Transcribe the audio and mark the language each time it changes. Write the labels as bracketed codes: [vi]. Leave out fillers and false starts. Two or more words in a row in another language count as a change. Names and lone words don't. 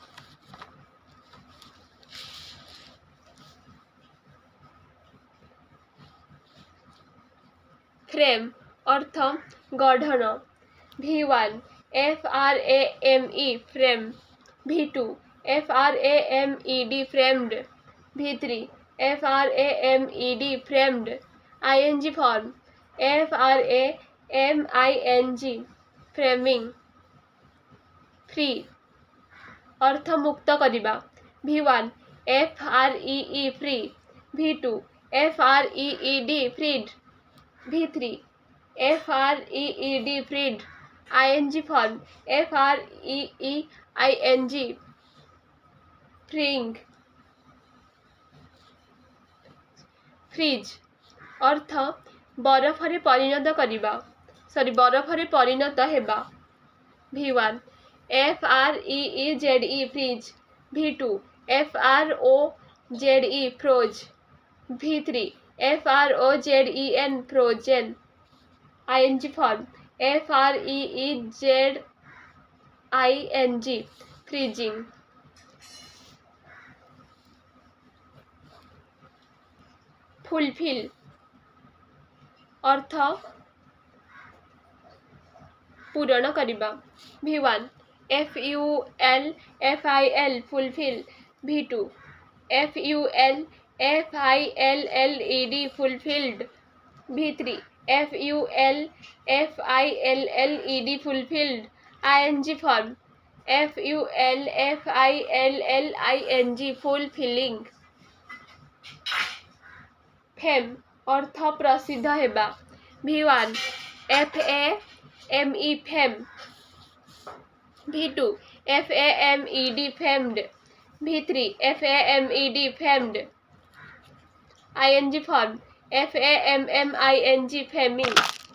[en] frame [or] ଅର୍ଥ ଗଢ଼ଣ [en] V1 FRAME frame V2 FRAMED framed V3 FRAMED framed ing form FRAMING framing free [or] ଅର୍ଥ ମୁକ୍ତ କରିବା [en] V1 FREE free V2 FREED freed V3 FREED freed ing form FREEING freeing freeze [or] ଅର୍ଥ ବରଫରେ ପରିଣତ କରିବା ବରଫରେ ପରିଣତ ହେବା [en] V1 FREEZE freeze V2 FROZE froze V3 FROZEN frozen ing form FREEZING freezing fulfill [or] ଅର୍ଥ ପୂରଣ କରିବା [en] V1 FULFIL fulfill V2 FULFIL FILLED fulfilled. V3 FULFILLED fulfilled. ING form FULFILLING fulfilling. [or] ଫେମ ଅର୍ଥ ପ୍ରସିଦ୍ଧ ହେବା. [en] V1 FAME फेम. V2 FAMED famed. V3 FAMED famed. ING form FAMMING faming.